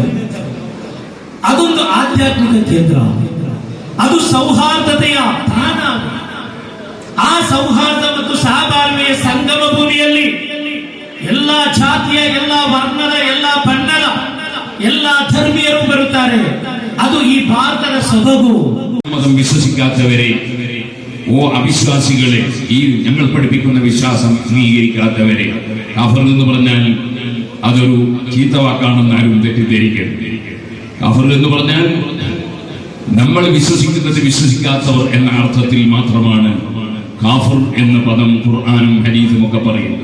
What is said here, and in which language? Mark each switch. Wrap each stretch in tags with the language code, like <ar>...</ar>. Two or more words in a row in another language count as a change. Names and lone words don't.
<kn>ಅದೊಂದು ಆಧ್ಯಾತ್ಮಿಕ ಕೇಂದ್ರ, ಅದು ಸೌಹಾರ್ದತೆಯ ತಾಣ. ಆ ಸೌಹಾರ್ದ ಮತ್ತು ಸಹಬಾಳ್ವೆಯ ಸಂಗಮ ಭೂಮಿಯಲ್ಲಿ ಎಲ್ಲ ಜಾತಿಯ, ಎಲ್ಲ ವರ್ಣದ, ಎಲ್ಲ ಬಣ್ಣದ, ಎಲ್ಲ ಧರ್ಮೀಯರು ಬರುತ್ತಾರೆ. ಅದು ಈ ಭಾರತದ ಸೊಬಗು.</kn> <ml>മതം വിശ്വസിക്കാത്തവരെ, ഓ അവിശ്വാസികളെ, ഈ ഞങ്ങൾ പഠിപ്പിക്കുന്ന വിശ്വാസം അംഗീകരിക്കാത്തവരെ, കാഫർ എന്ന് പറഞ്ഞാൽ അതൊരു ചീത്തവാക്കാണെന്ന് ആരും തെറ്റിദ്ധരിക്കരുത്. കാഫർ എന്ന് പറഞ്ഞാൽ നമ്മൾ വിശ്വസിക്കുന്നത് വിശ്വസിക്കാത്തവർ എന്ന അർത്ഥത്തിൽ മാത്രമാണ് കാഫർ എന്ന പദം ഖുർആനും ഹദീസും ഒക്കെ പറയുന്നത്.</ml>